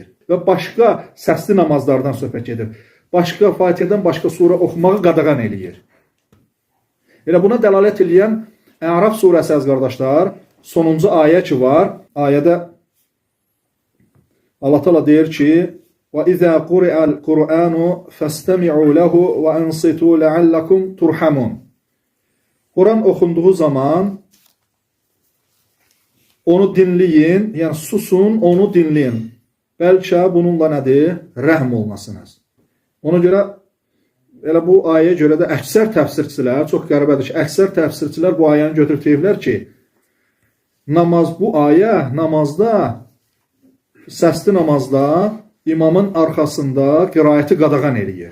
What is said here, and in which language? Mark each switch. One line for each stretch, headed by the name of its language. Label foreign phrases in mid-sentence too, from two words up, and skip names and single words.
Azerbaijani: Və başqa səsli namazlardan söhbət gedir. Başqa Fatihədən başqa surə oxumağı qadağan eləyir. Elə buna dəlalət eləyən Ərəf surəsi, əziz qardaşlar, sonuncu ayə ki var, ayədə Allah Teala deyir ki,
Arabic: وَإِذَا قُرِئَ الْقُرْآنُ فَاسْتَمِعُوا لَهُ وَأَنْصِتُوا لَعَلَّكُمْ تُرْحَمُونَ.
Azerbaijani: Quran oxunduğu zaman onu dinləyin, yəni susun, onu dinləyin. Bəlkə bununla nədir? Rəhm olunasınız. Ona görə elə bu ayəyə görə də əksər təfsirçilər, çox qəribədir ki, əksər təfsirçilər bu ayəni götürüb deyiblər ki, bu ayə namazda, səsli namazda imamın arxasında qiraəti qadağan eləyir.